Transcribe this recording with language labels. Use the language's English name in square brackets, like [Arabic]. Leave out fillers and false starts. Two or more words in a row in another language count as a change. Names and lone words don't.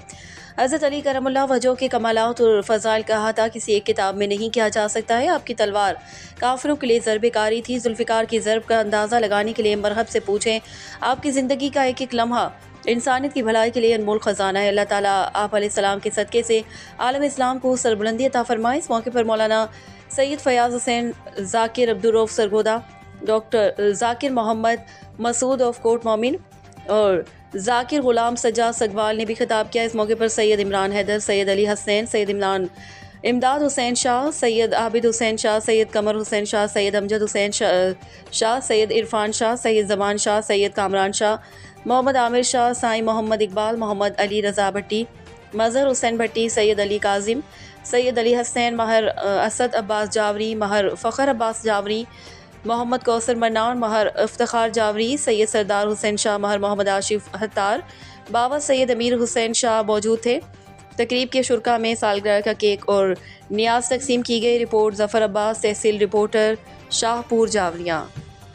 [Urdu] حضرت علی کرم اللہ وجہہ کے کمالات اور فضائل کہا تھا کسی ایک کتاب میں نہیں کیا جا سکتا ہے. آپ کی تلوار کافروں کے لیے ضرب کاری تھی۔ ذوالفقار کی ضرب کا اندازہ لگانے کے لیے مرحب سے پوچھیں. آپ کی زندگی کا ایک ایک لمحہ انسانیت کی بھلائی کے لیے انمول خزانہ ہے. اللہ تعالیٰ آپ علیہ السلام کے صدقے سے عالم اسلام کو سربلندی عطا فرمائے. اس موقع پر مولانا سید فیاض حسین، ذاکر عبدالرؤف سرگودھا، ڈاکٹر ذاکر محمد مسعود آف کوٹ مومن اور ذاکر غلام سجاد سگوال نے بھی خطاب کیا. اس موقع پر سید عمران حیدر، سید علی حسنین، سید امداد حسین شاہ، سید عابد حسین شاہ، سید قمر حسین شاہ، سید امجد حسین شاہ، سید عرفان شاہ، سید زمان شاہ، سید کامران شاہ، محمد عامر شاہ، سائیں محمد اقبال، محمد علی رضا بھٹی، مظہر حسین بھٹی، سید علی کاظم، سید علی حسنین، مہر اسد عباس جاوری، مہر فخر عباس جاوری، محمد کوثر منان، مہر افتخار جاوری، سید سردار حسین شاہ، مہر محمد آصف ہتار، بابا سید امیر حسین شاہ موجود تھے. تقریب کے شروع میں سالگرہ کا کیک اور نیاز تقسیم کی گئی. رپورٹ ظفر عباس، تحصیل رپورٹر، شاہپور جاوریہ.